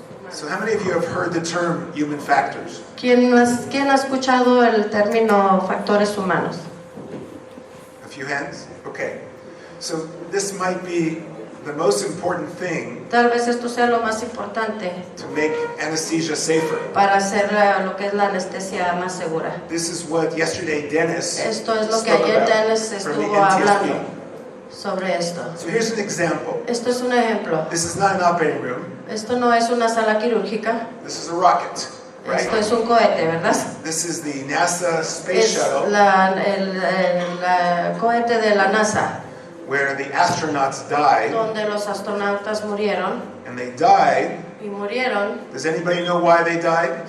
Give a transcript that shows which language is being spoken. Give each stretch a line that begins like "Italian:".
English: So how many of you have heard the term human factors?
Spanish: ¿Quién ha escuchado el término factores humanos?
English: A few hands? Okay. So this might be the most important thing.
Spanish: Tal vez esto sea lo más importante
English: to make anesthesia safer.
Spanish: Para hacer lo que es la anestesia más segura.
English: This is what yesterday Dennis
Spanish: Esto es lo que ayer Dennis estuvo hablando sobre esto.
English: So here's an example.
Spanish: Esto es un ejemplo.
English: This is not an operating room.
Spanish: Esto no es una sala quirúrgica.
English: This is a rocket. Right?
Spanish: Esto es un cohete, ¿verdad?
English: This is the NASA space shuttle.
Spanish: El cohete de la NASA.
English: Where the astronauts died.
Spanish: Donde los astronautas murieron.
English: And they died.
Spanish: Y murieron.
English: Does anybody know why they died?